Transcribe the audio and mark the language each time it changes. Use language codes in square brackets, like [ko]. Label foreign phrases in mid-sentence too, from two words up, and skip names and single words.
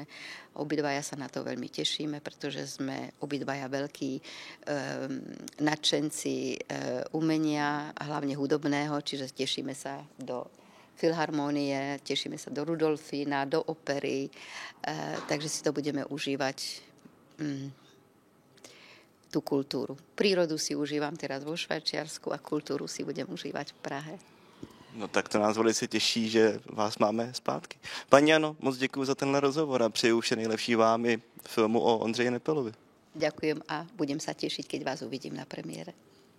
[sk] Obidvaja sa na to veľmi tešíme, pretože sme obidvaja veľkí nadšenci umenia a hlavne hudobného, čiže tešíme sa do Filharmónie, tešíme sa do Rudolfína, do opery, takže si to budeme užívať tú kultúru. Prírodu si užívam teraz vo Švajčiarsku a kultúru si budem užívať v Prahe. [cs] No tak to nás velice těší, že vás máme zpátky. Paní Jano, moc děkuji za tenhle rozhovor a přeju vše nejlepší vám i filmu o Ondřeji Nepelovi. [sk] Ďakujem a budem sa tešiť, keď vás uvidím na premiére.